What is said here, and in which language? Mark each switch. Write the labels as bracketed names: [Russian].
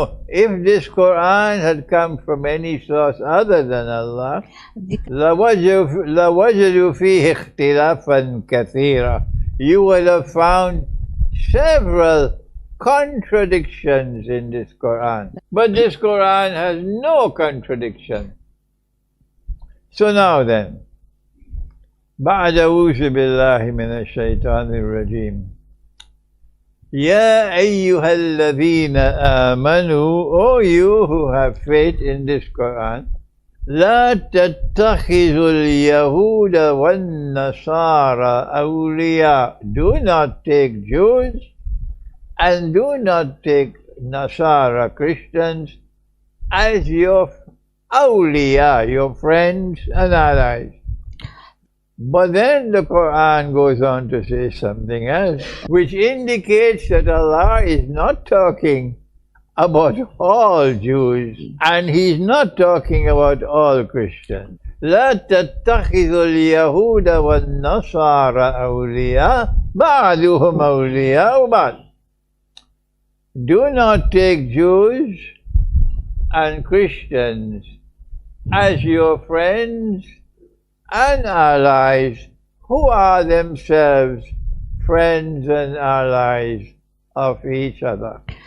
[English] No, if this Qur'an had come from any source other than Allah, [Arabic] لَوَجَدُوا فِيهِ اخْتِلَافًا كَثِيرًا. [English] You would have found several contradictions in this Qur'an. But this Qur'an has no contradiction. So now then, [Arabic] بعد أعوذ بالله من الشيطان الرجيم يا أيها الذين آمنوا, [English] O you who have faith in this Qur'an, [Arabic] لا تتخذوا اليهود والنصارى أولياء. [English] Do not take Jews and do not take Nasara, Christians, as your awliya, your friends and allies. But then the Qur'an goes on to say something else, which indicates that Allah is not talking about all Jews, and He's not talking about all Christians. [Arabic] لا تتخذوا اليهود والنصارى أولياء بعضهم أولياء بعض. [English] Do not take Jews and Christians as your friends and allies, who are themselves friends and allies of each other.